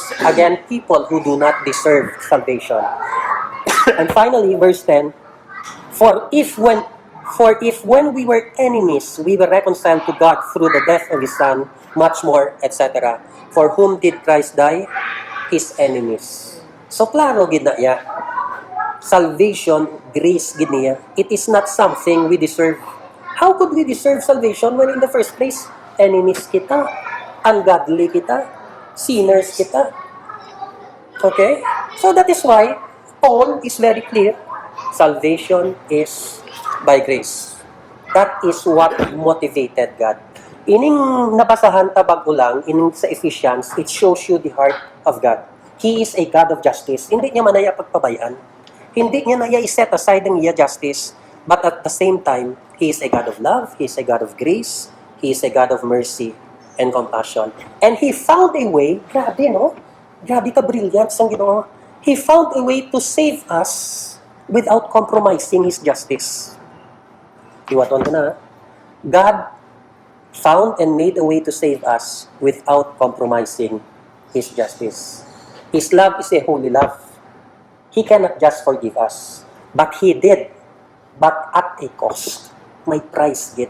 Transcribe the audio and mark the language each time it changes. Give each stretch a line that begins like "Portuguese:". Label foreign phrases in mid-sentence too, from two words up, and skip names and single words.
English: Again, people who do not deserve salvation. And finally, verse 10, For if when we were enemies, we were reconciled to God through the death of His Son, much more, etc. For whom did Christ die? His enemies. So,
Hiligaynon: klaro gid na ya. Salvation, grace gid niya.
English: It is not something we deserve. How could we deserve salvation when in the first place, enemies kita, ungodly kita, sinners kita? Okay? So that is why Paul is very clear. Salvation is by grace. That is what motivated God.
Hiligaynon: Ining nabasahan tabag ulang, ining sa Ephesians,
English: it shows you the heart of God. He is a God of justice.
Hiligaynon: Hindi niya manaya pagpabayaan. Hindi niya naya i-set aside ang iya justice.
English: But at the same time, He is a God of love. He is a God of grace. He is a God of mercy and compassion. And He found a way,
Hiligaynon: grabe no? Grabe ka brilliant sang Ginoo.
English: He found a way to save us without compromising His justice.
Hiligaynon: Iwaton ko na.
English: God found and made a way to save us without compromising His justice. His love is a holy love. He cannot just forgive us. But He did. But at a cost.
Hiligaynon: May price yet.